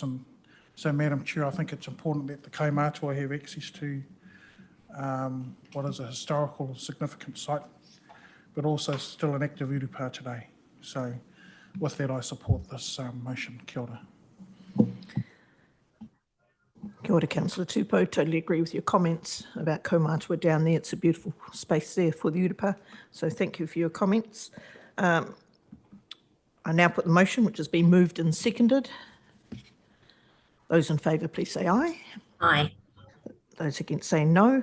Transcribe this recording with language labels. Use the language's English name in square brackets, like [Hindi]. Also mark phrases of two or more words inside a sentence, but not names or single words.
[English] And so, Madam Chair, I think it's important that the kaumātua have access to what is a historical significant site, but also still an active Urupa today. So with that, I support this motion. [Māori] Kia ora. Kia ora, Councillor Tupou. [English] Totally agree with your comments about Kaumātua down there. It's a beautiful space there for the Urupa. So thank you for your comments. I now put the motion, which has been moved and seconded. Those in favour, please say aye. Aye. Those against say no.